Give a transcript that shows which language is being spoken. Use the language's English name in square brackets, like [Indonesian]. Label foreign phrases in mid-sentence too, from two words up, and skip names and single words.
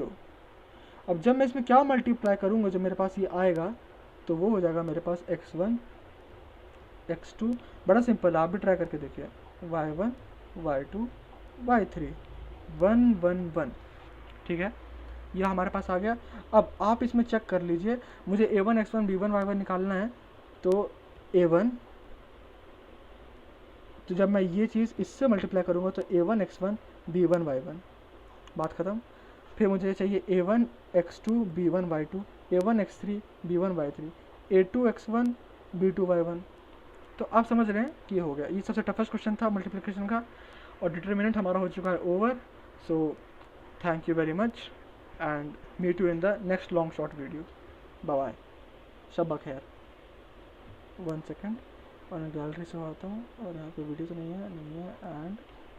[Hindi] अब जब मैं इसमें क्या मल्टीप्लाई करूँगा, जब मेरे पास ये आएगा तो वो हो जाएगा मेरे पास x1 x2। बड़ा सिंपल, आप भी ट्राई करके देखिए। y1 y2 y3 1 1 1, ठीक है। यह हमारे पास आ गया। अब आप इसमें चेक कर लीजिए, मुझे a1 x1 b1 y1 निकालना है। तो a1, तो जब मैं ये चीज़ इससे मल्टीप्लाई करूँगा तो a1 x1 b1 y1, बात ख़त्म। फिर मुझे चाहिए A1 x2 B1 y2 A1 x3 B1 y3 A2 x1 B2 y1। तो आप समझ रहे हैं कि ये हो गया, ये सबसे [English] toughest question [Hindi] था मल्टीप्लिकेशन का, और डिटर्मिनेंट हमारा हो चुका है ओवर। [English] So thank you very much and meet you in the next long short video. bye bye, [Hindi] शब खैर। 1 सेकेंड, और मैं गैलरी से आता हूँ और यहाँ पे वीडियो तो नहीं है एंड